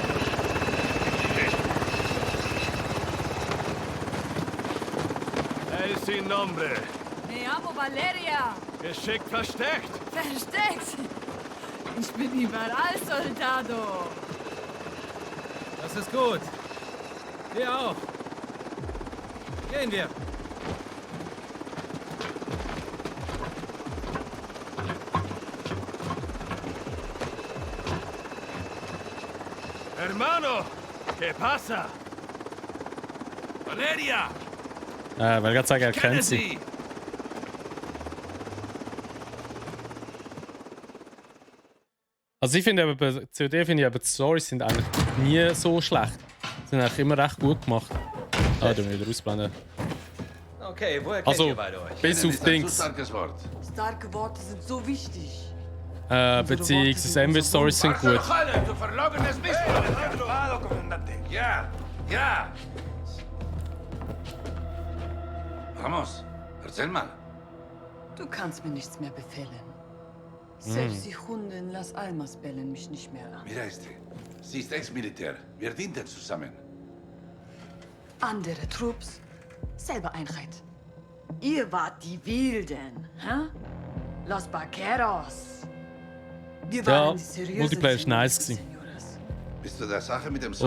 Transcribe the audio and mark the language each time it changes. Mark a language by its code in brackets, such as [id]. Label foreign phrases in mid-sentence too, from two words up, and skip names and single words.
[es] El Sin Nombre. Me llamo Valeria. [de] Geschickt versteckt. Versteckt. Ich bin überall, Soldado. Das ist gut. Wir auch. Gehen wir. [es] Hermano, ¿qué pasa? Valeria! [de] Weil gerade sagen, er kennt sie. Sie! Also ich finde aber bei COD finde ich aber die Stories sind eigentlich nie so schlecht. Sind eigentlich immer recht gut gemacht. Ah, du wieder ausblenden. Okay, woher kennt Also, ihr beide euch? bis auf Dings. Starkes Wort. Starke Worte sind so wichtig. Beziehungsweise MV-Stories sind gut. Du verlogenes Mist! Ja, ja! Vamos, erzähl mal. Du kannst mir nichts mehr befehlen. Selbst die Hunde in Las Almas bellen mich nicht mehr an. [es] Mira este. [de] Sie ist Ex-Militär. Wir dienten zusammen. Andere Trupps, selber Einheit. Ihr wart die Wilden, hä? Los Vaqueros. Wir Ja, waren die seriösen Multiplayer ist nice [es] Señores. [de] gewesen. Bist du der Sache mit dem